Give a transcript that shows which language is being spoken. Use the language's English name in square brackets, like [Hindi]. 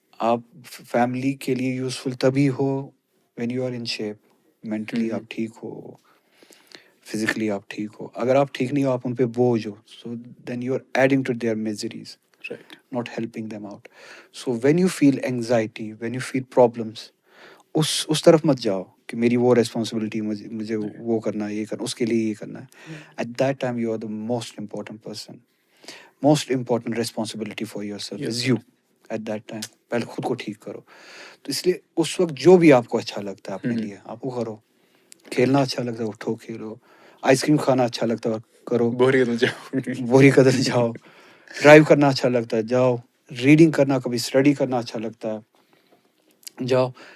[Urdu] آپ فیملی کے لیے یوزفل تبھی ہو [English] when you are in shape, [Urdu] mentally آپ ٹھیک ہو، فزیکلی آپ ٹھیک ہو. اگر آپ ٹھیک نہیں ہو، آپ ان پہ بوجھ ہو، [English] So then you are adding to their miseries, not helping them out. So when you feel anxiety, when you feel problems, [Urdu] اس طرف مت جاؤ کہ میری وہ ریسپانسبلٹی، مجھے وہ کرنا ہے، یہ کرنا، اس کے لیے یہ کرنا ہے. [English] At that time you are the most important person. Most important responsibility for yourself is you. At that time [Urdu] پہلے خود کو ٹھیک کرو. تو اس لیے اس وقت جو بھی آپ کو اچھا لگتا ہے اپنے لیے آپ وہ کرو. کھیلنا اچھا لگتا ہے اٹھو کھیلو. آئس کریم کھانا اچھا لگتا ہے کرو، بوری قدر جاؤ. ڈرائیو کرنا اچھا لگتا ہے جاؤ. ریڈنگ کرنا، کبھی اسٹڈی کرنا اچھا لگتا ہے جاؤ.